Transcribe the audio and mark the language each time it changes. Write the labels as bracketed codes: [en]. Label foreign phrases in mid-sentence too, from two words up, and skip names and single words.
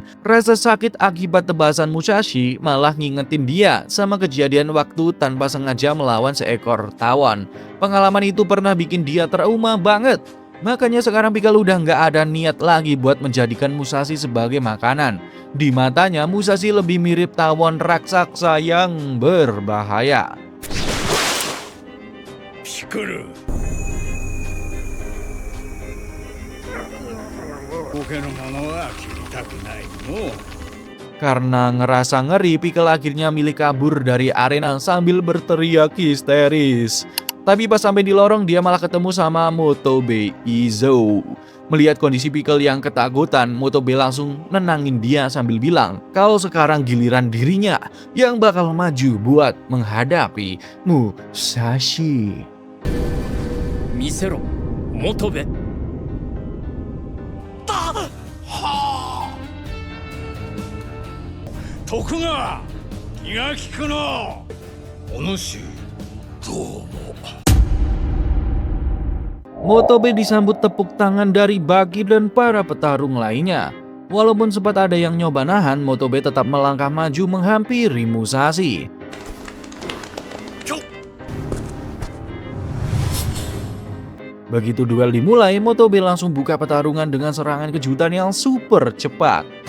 [id] Rasa sakit akibat tebasan Musashi malah ngingetin dia sama kejadian waktu tanpa sengaja melawan seekor tawon. Pengalaman itu pernah bikin dia trauma banget. Makanya sekarang Pickle udah nggak ada niat lagi buat menjadikan Musashi sebagai makanan. Di matanya Musashi lebih mirip tawon raksasa yang berbahaya. Pickle. [ja] 苔のものは切りたくないの。 [id] Karena ngerasa ngeri, Pickle akhirnya milih kabur dari arena sambil berteriak histeris. Tapi pas sampai di lorong dia malah ketemu sama Motobe Izo. Melihat kondisi Pickle yang ketakutan, Motobe langsung nenangin dia sambil bilang kalau sekarang giliran dirinya yang bakal maju buat menghadapi Musashi. [ja] 見せろ元部徳川気が利くの。お主どうも。 [id] Motobe disambut tepuk tangan dari Baki dan para petarung lainnya. Walaupun sempat ada yang nyoba nahan, Motobe tetap melangkah maju menghampiri Musashi. Begitu duel dimulai, Motobe langsung buka pertarungan dengan serangan kejutan yang super cepat.